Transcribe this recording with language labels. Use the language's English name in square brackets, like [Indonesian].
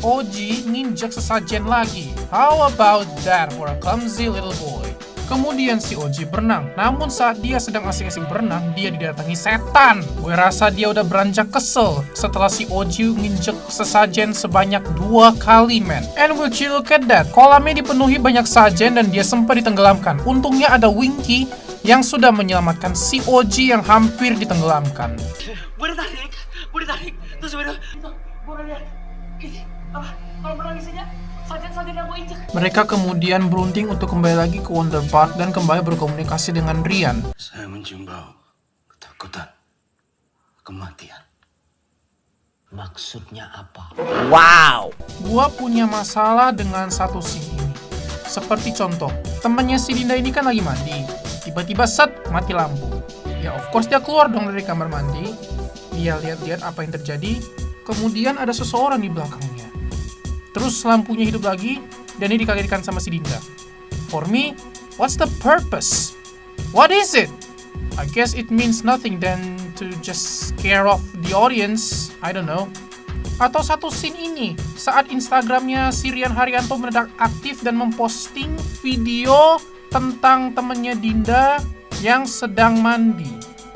[Indonesian] Oji nginjek sesajen lagi. [English] How about that for a clumsy little boy? [Indonesian] Kemudian si Oji berenang. Namun saat dia sedang asik-asik berenang, dia didatangi setan. Gue rasa dia udah beranjak kesel setelah si Oji nginjek sesajen sebanyak 2 kali, man. [English] And will you look at that? [Indonesian] Kolamnya dipenuhi banyak sajen dan dia sempat ditenggelamkan. Untungnya ada Winky yang sudah menyelamatkan si Oji yang hampir ditenggelamkan. Boleh tarik. Terus boleh lihat. Ini apa? Kalau berenang isinya sajen-sajen yang gue injek. Mereka kemudian berunding untuk kembali lagi ke Wonder Park dan kembali berkomunikasi dengan Rian. Saya mencium bau ketakutan, kematian. Maksudnya apa? Wow. Gua punya masalah dengan satu scene ini. Seperti contoh, temannya si Dinda ini kan lagi mandi. Tiba-tiba set, mati lampu. Ya of course dia keluar dong dari kamar mandi. Dia lihat-lihat apa yang terjadi. Kemudian ada seseorang di belakangnya. Terus lampunya hidup lagi, dan ini dikagetkan sama si Dinda. [English] For me, what's the purpose? What is it? I guess it means nothing than to just scare off the audience. I don't know. [Indonesian] Atau satu scene ini, saat Instagramnya si Rian Haryanto mendadak aktif dan memposting video tentang temennya Dinda yang sedang mandi.